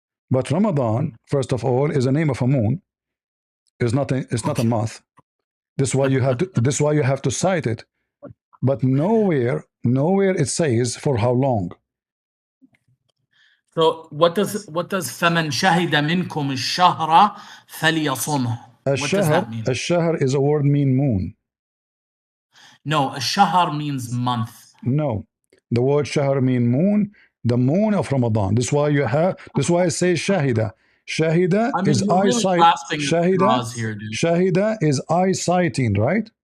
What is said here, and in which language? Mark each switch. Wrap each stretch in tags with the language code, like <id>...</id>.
<en>But Ramadan, first of all, is a name of a moon. It's not a month. This is why you have to cite it. But nowhere it says for how long. So what does</en> <ar>فَمَنْ شَهِدَ مِنْكُمُ الشَّهْرَ فَلْيَصُمْهُ?</ar> <en>What does that mean? الشهر is a word mean moon. No, الشهر means month. No, the word shahr mean moon, the moon of Ramadan. This is why I say shahida. Shahida is eyesight. Shahida is eyesighting, right?</en>